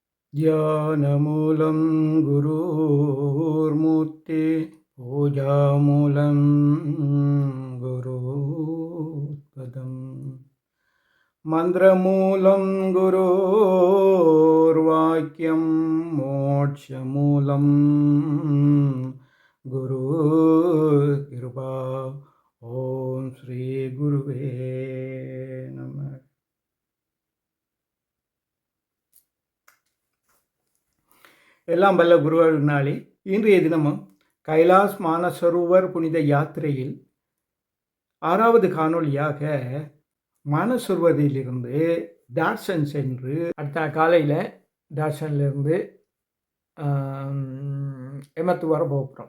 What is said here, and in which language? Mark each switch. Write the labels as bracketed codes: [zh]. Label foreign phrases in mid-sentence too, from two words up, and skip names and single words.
[sa] ध्यानमूलं गुरुर्मूर्ते पूजामूलं गुरुपदम् मन्त्रमूलं गुरोर्वाक्यं मोक्षमूलं गुरुकृपा ॐ श्रीगुरुवे नमः. [ta] எல்லாம் வல்ல குருவருளினாலே இன்றைய தினமும் கைலாஸ் மானசரோவர் புனித யாத்திரையில் 6வது காணொளியாக மானசரோவரிலிருந்து டார்சன் சென்று அடுத்த காலையில் டார்சன்லேருந்து எமத்துவார் போகிறோம்.